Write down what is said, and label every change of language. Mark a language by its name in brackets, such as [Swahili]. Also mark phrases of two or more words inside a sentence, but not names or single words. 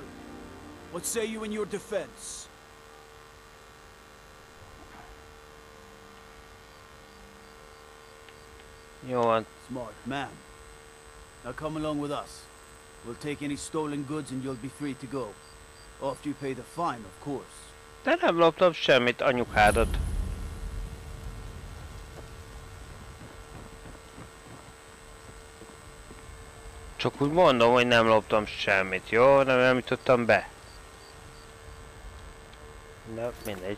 [English] What say you in your defense? [Hungarian] Jó van. [English] Smart man. Now come along with us. We'll take any stolen goods and you'll be free to go. After you pay the fine, of course. [Hungarian] De nem loptam semmit, anyukádat. Csak úgy mondom, hogy nem loptam semmit, jó? Nem jutottam be. De mindegy.